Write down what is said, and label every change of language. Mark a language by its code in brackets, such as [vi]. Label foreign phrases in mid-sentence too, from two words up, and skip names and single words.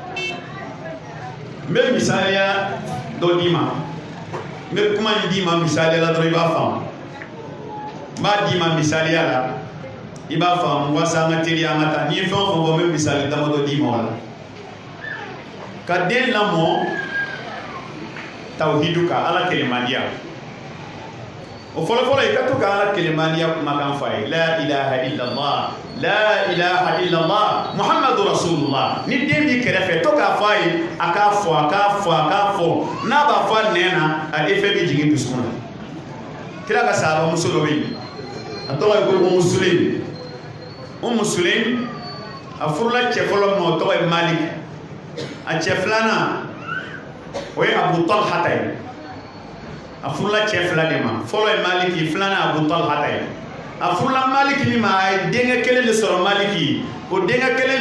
[bm] n bɛ misaliya dɔ d'i ma n bɛ kuma in d'i ma misaliya la dɔrɔn i b'a faamu n b'a d'i ma misaliya la i b'a faamu walasa an ka teliya an ka taa n'i ye fɛn o fɛn fɔ n bɛ misali damadɔ d'i ma o la ka den lamɔ tawhidu ka Ala kelenmandiya o fɔlɔfɔlɔ i ka to ka Ala kelenmandiya kumakan fɔ a ye la [ar] إله إلا الله لا إله إلا الله محمد رسول الله [bm] ni den b'i kɛrɛfɛ to k'a fɔ a ye a k'a fɔ n'a b'a fɔ a nɛn na a effet bɛ jigin dusukun na kira ka sahaba muso dɔ bɛ yen a tɔgɔ ye ko Umu Sulaim a furula cɛ fɔlɔ min o tɔgɔ ye Malik a cɛ filanan o ye Abu Talha ye a furula cɛ fila de ma fɔlɔ ye Maliki filanan Abu Talha ye a furula Maliki min ma a ye denkɛ kelen de sɔrɔ Maliki o denkɛ kelen